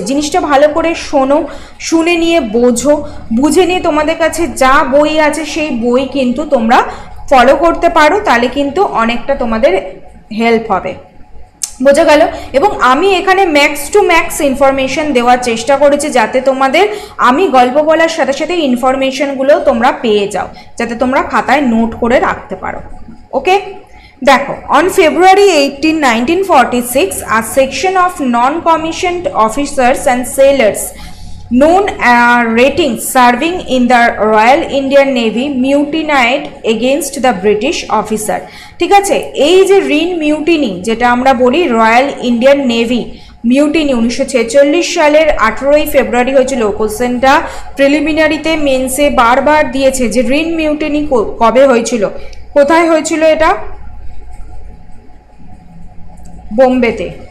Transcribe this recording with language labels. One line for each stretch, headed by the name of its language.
Bangla: জিনিসটা ভালো করে শোনো, শুনে নিয়ে বোঝো, বুঝে নিয়ে তোমাদের কাছে যা বই আছে সেই বই কিন্তু তোমরা ফলো করতে পারো, তাহলে কিন্তু অনেকটা তোমাদের হেল্প হবে। বোঝা গেল? এবং আমি এখানে ম্যাক্স টু ম্যাক্স ইনফরমেশন দেওয়ার চেষ্টা করেছি, যাতে তোমাদের আমি গল্প বলার সাথে সাথে ইনফরমেশনগুলো তোমরা পেয়ে যাও, যাতে তোমরা খাতায় নোট করে রাখতে পারো।
English: Okay, দেখো, on February 18, 1946, a section of non-commissioned officers and sailors known as ratings serving in the Royal Indian Navy mutinied against the British officer.
Bangla: ঠিক আছে, এই যে রিন মিউটিনি যেটা আমরা বলি রয়্যাল ইন্ডিয়ান নেভি মিউটিনি 1946 সালের 18ই ফেব্রুয়ারি হয়েছিল। কোশ্চেনটা প্রিলিমিনারিতে মেন্সে বারবার দিয়েছে যে রিন মিউটিনি কবে হয়েছিল, কোথায় হয়েছিল, এটা বোম্বেতে।